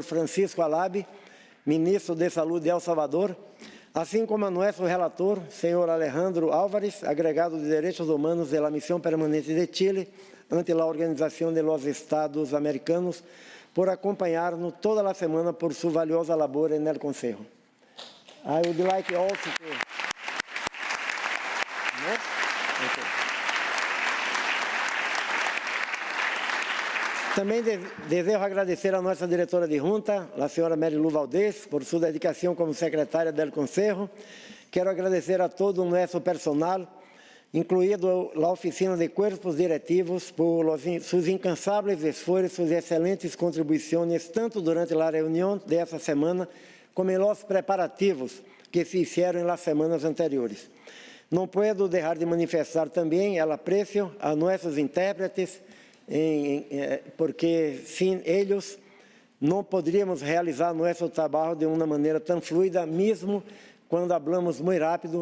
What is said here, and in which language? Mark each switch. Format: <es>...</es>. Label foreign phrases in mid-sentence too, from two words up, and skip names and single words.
<pt>Francisco Alabi, ministro de Saúde de El Salvador, assim como a nosso relator, senhor Alejandro Álvares, agregado de Direitos Humanos da Missão Permanente de Chile, ante a Organização de los Estados Americanos, por acompanhar-nos toda a semana por sua valiosa labor no Consejo.</pt> <en>I would like also to...</en> <pt>Também desejo agradecer a nossa diretora de junta, a senhora Marilu Valdez, por sua dedicação como secretária do Consejo. Quero agradecer a todo o nosso personal, incluído a oficina de</pt> <es>cuerpos directivos,</es> <pt>por seus incansáveis esforços e excelentes contribuições, tanto durante a reunião dessa semana, como nos preparativos que se fizeram nas semanas anteriores. Não posso deixar de manifestar também o apreço a nossos intérpretes, porque sem eles não poderíamos realizar nosso trabalho de uma maneira tão fluida, mesmo quando falamos muito rápido.</pt>